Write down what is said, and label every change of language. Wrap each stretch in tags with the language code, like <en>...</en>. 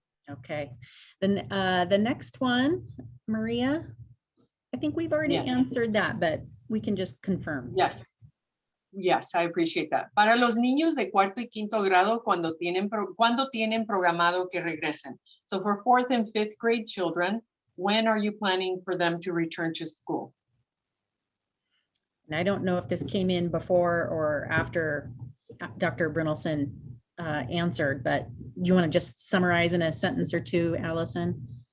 <en>Okay, then the next one, Maria, I think we've already Yes. answered that, but we can just confirm. Yes. Yes, I appreciate that.</en> <es>Para los niños de cuarto y quinto grado, cuando tienen programado que regresen.</es> <en>So for fourth and fifth grade children, when are you planning for them to return to school? And I don't know if this came in before or after Dr. Brynelson answered, but do you want to just summarize in a sentence or two, Allison?</en>